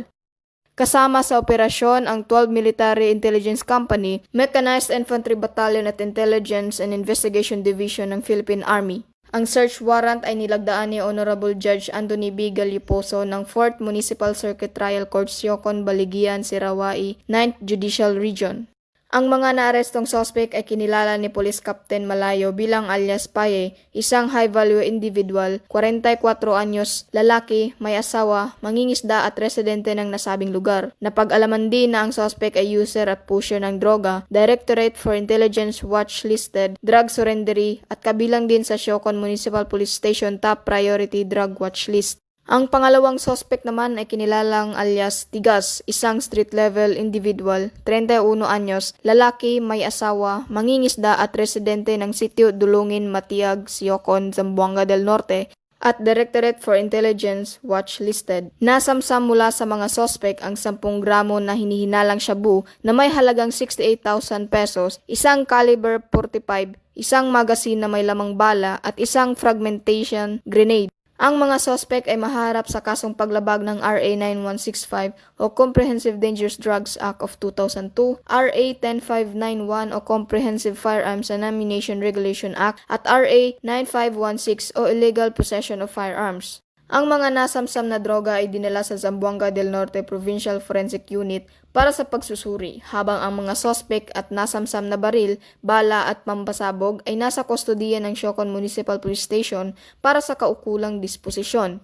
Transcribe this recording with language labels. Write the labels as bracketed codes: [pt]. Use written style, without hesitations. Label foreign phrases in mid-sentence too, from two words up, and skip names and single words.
[tl] Kasama sa operasyon ang 12 Military Intelligence Company, Mechanized Infantry Battalion at Intelligence and Investigation Division ng Philippine Army. Ang search warrant ay nilagdaan ni Honorable Judge Anthony B. Galliposo ng 4th Municipal Circuit Trial Court Siocon, Baligian, Sirawai, 9th Judicial Region. Ang mga naarestong suspect ay kinilala ni Police Captain Malayo bilang alias Paye, isang [en] high-value individual, [tl] 44 anyos, lalaki, may asawa, mangingisda at residente ng nasabing lugar. Napag-alaman din na ang suspect ay user at pusher ng droga, Directorate for Intelligence Watch Listed, Drug Surrendery at kabilang din sa Siocon Municipal Police Station Top Priority Drug Watch List. Ang pangalawang suspect naman ay kinilalang alias Tigas, isang [en] street-level individual, [tl] 31 anyos, lalaki, may asawa, mangingisda at residente ng sitio Dulungin, Matiag, Siocon, Zamboanga del Norte at Directorate for Intelligence Watch Listed. Nasamsam mula sa mga suspect ang 10 gramo na hinihinalang shabu na may halagang 68,000 pesos, isang caliber 45, isang magazine na may lamang bala at isang [en] fragmentation grenade. [tl] Ang mga suspect ay maharap sa kasong paglabag ng RA 9165 o Comprehensive Dangerous Drugs Act of 2002, RA 10591 o Comprehensive Firearms and Ammunition Regulation Act at RA 9516 o Illegal Possession of Firearms. Ang mga nasamsam na droga ay dinala sa Zamboanga del Norte Provincial Forensic Unit para sa pagsusuri, habang ang mga sospek at nasamsam na baril, bala at pampasabog ay nasa kustodiya ng Siocon Municipal Police Station para sa kaukulang disposisyon.